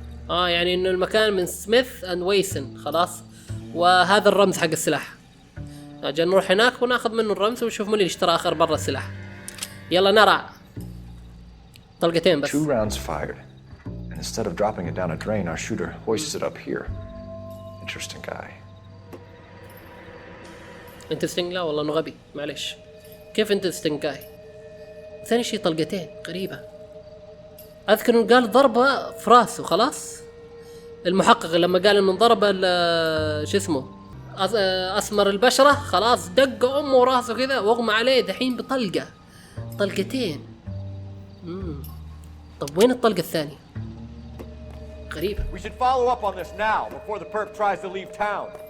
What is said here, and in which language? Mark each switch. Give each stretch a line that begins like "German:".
Arabic: يعني انه المكان من سميث اند ويسن خلاص. وهذا الرمز حق السلاح. اجل نروح هناك وناخذ منه الرمز ونشوف من اللي اشترى اخر برا السلاح. يلا نرى. طلقتين بس.
English: 2 rounds fired. And instead of dropping it down a drain, our shooter hoists it up here. Interesting guy.
Arabic: انترستنج لا والله انه غبي معلش. كيف انترستنج جاي؟ ثاني شيء طلقتين غريبة. اذكر انه قال ضربة في راسه خلاص. المحقق لما قال انه ضرب شو اسمه اسمر البشرة خلاص دق امه راسه كذا واغمى عليه دحين بطلقة. طلقتين. طب وين الطلقة الثانية؟ غريبة.
English: We should follow up on this now before the perp tries to leave town.